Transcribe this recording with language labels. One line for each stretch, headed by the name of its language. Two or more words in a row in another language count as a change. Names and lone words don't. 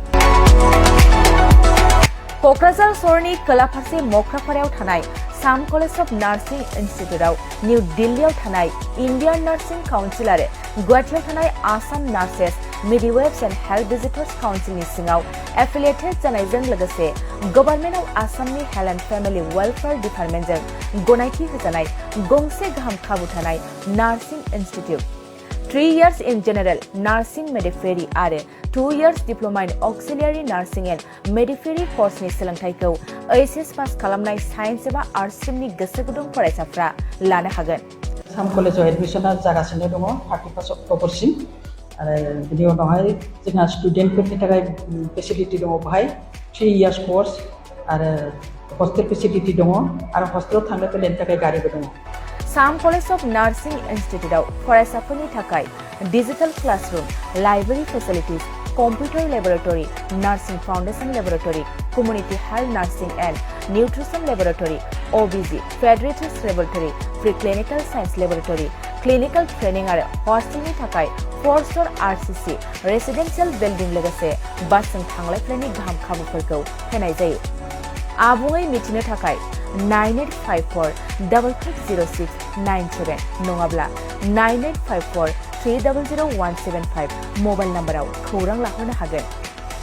Bodo: क'क्राझार सहरनि खोला फारसे मख्रापारायाव थानाय साम कलेज अफ नार्सिं इनस्टिट्यूटआव निउ दिल्लीआव थानाय इन्डियान नार्सिं काउन्सिल आरो गुवाहाटीआव थानाय आसाम नार्सेस मिडवाइफ्स एन्ड हेल्थ भिजिटर्स काउन्सिलनि सिङाव एफिलिएटेड जानायजों लोगोसे गभर्नमेन्ट अफ आसामनि हेल्थ एन्ड फेमिलि वेलफेयार डिपार्टमेन्टजों गनायथि होजानाय गंसे गाहाम खाबु थानाय
English: nursing institute. 3 years in general nursing midwifery
Bodo: आरो
English: 2 years diploma in auxiliary nursing and midwifery
Bodo: कर्सनि सोलोंथाइखौ एचएस पास खालामनाय साइन्स एबा आर्ट्स स्ट्रिमनि गोसो गुदुं फरायसाफ्रा लानो हागोन। साम कलेजाव एडमिशना जागासिनो दङ 31 अक्ट'बरसिम आरो बिनि उनावहाय जोंहा स्टुडेन्टफोरनि थाखाय फेसिलिटि दङ। बेहाय 3 years कर्स आरो
English: hostel facility
Bodo: दङ आरो हस्टेलाव थांलाय फैलायनि थाखाय गारिबो दङ।
English: साम कलेज अफ नार्सिं इनस्टिट्यूटआव
Bodo: फरायसाफोरनि थाखाय
English: digital classroom, library facilities, computer laboratory, nursing foundation laboratory, community health nursing and nutrition laboratory, OBG, pediatrics laboratory, pre clinical science laboratory, clinical training
Bodo: आरो हस्टेलनि थाखाय
English: 4-star RCC residential building
Bodo: लोगोसे बासजों थांलाय फैलायनि गाहाम खाबुफोरखौ होनाय जायो। आबुङै मिथिनो थाखाय 9854-550697 नङाब्ला 9854-300175 मबाइल नाम्बाराव खौरां लाहरनो हागोन।